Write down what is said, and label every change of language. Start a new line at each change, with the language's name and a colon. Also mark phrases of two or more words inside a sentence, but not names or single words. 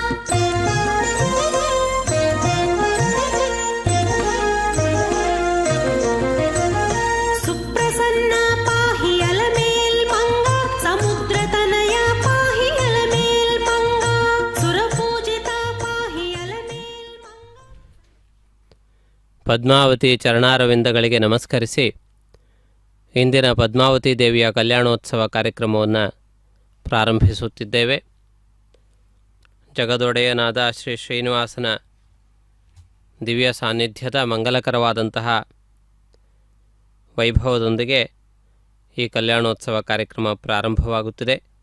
Telugu: సుప్రసన్న పాహి అలమేల్ మంగ సముద్రతనయ పాహి అలమేల్ మంగ సురపూజిత పాహి అలమేల్ మంగ.
Kannada: ಪದ್ಮಾವತಿ ಚರಣಾರವಿಂದಗಳಿಗೆ ನಮಸ್ಕರಿಸಿ ಇಂದಿನ ಪದ್ಮಾವತಿ ದೇವಿಯ ಕಲ್ಯಾಣೋತ್ಸವ ಕಾರ್ಯಕ್ರಮವನ್ನು ಪ್ರಾರಂಭಿಸುತ್ತಿದ್ದೇವೆ. ಜಗದೊಡೆಯನಾದ ಶ್ರೀ ಶ್ರೀನಿವಾಸನ ದಿವ್ಯ ಸಾನ್ನಿಧ್ಯದ ಮಂಗಲಕರವಾದಂತಹ ವೈಭವದೊಂದಿಗೆ ಈ ಕಲ್ಯಾಣೋತ್ಸವ ಕಾರ್ಯಕ್ರಮ ಪ್ರಾರಂಭವಾಗುತ್ತಿದೆ.